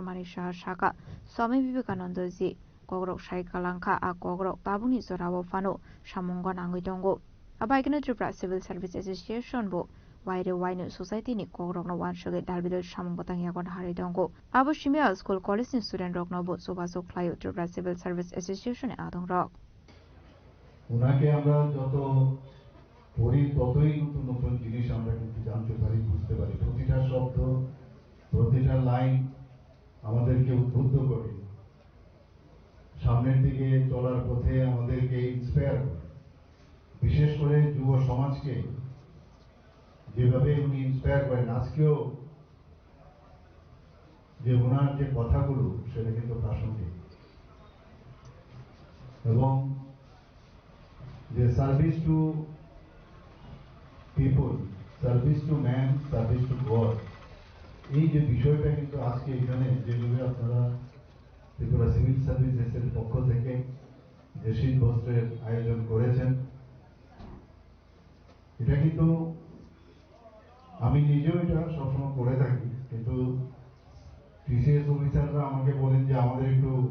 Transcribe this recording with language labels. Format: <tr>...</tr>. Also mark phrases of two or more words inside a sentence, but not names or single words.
<trp>Manik Shaha Shaka Swami Vivekananda ji Kogrok Shai Kalangka a Kogrok Tabuni Zorawo Fano Shamunga Nangui Dongo abai kinu Tripura Civil Service Association bo Waire Wainu Society ni Kogrok no wan shoge dalbidol Shamung Batang Yagon Hari Dongo Abu Shimia</trp> <en>School College</en> <trp>ni student rok no bo Subasok Klayo Tripura Civil Service Association adong rok</trp> <bn>ওনাকে আমরা যত পড়ি ততই নতুন নতুন জিনিস আমরা কিন্তু জানতে পারি বুঝতে পারি প্রতিটা শব্দ প্রতিটা লাইন আমাদেরকে উদ্বুদ্ধ করে সামনের দিকে চলার পথে আমাদেরকে ইন্সপায়ার করে বিশেষ করে যুব সমাজকে যেভাবে উনি ইন্সপায়ার করেন আজকেও যে ওনার যে কথাগুলো সেটা কিন্তু প্রাসঙ্গিক এবং</bn> <en>the service to people, service to man, service to God.</en> <bn>এই যে বিষয়টা কিন্তু আজকে এখানে যেভাবে আপনারা ত্রিপুরা সিভিল সার্ভিসেসের পক্ষ থেকে যে শীত বস্ত্রের আয়োজন করেছেন এটা কিন্তু আমি নিজেও এটা সবসময় করে থাকি কিন্তু TCS অফিসাররা আমাকে বলেন যে আমাদের একটু</bn>